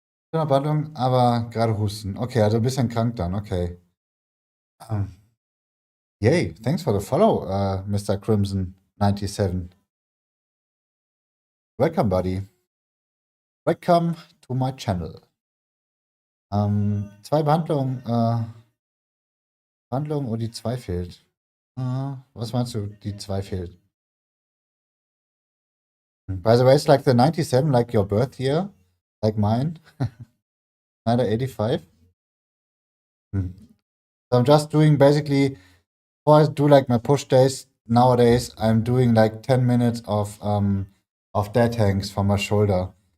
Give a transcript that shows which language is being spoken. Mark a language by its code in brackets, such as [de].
[de] Behandlung, aber gerade Husten. Okay, also ein bisschen krank dann, okay. [en] Yay, thanks for the follow, Mr. Crimson97. Welcome, buddy. Welcome to my channel. [de] Zwei Behandlungen, Behandlungen, oh, die 2 fehlt. Was meinst du, die 2 fehlt? [en] By the way, it's like the 97, like your birth year, like mine, schneider85. So I'm just doing basically, before I do like my push days, nowadays I'm doing like 10 minutes of dead hangs for my shoulder.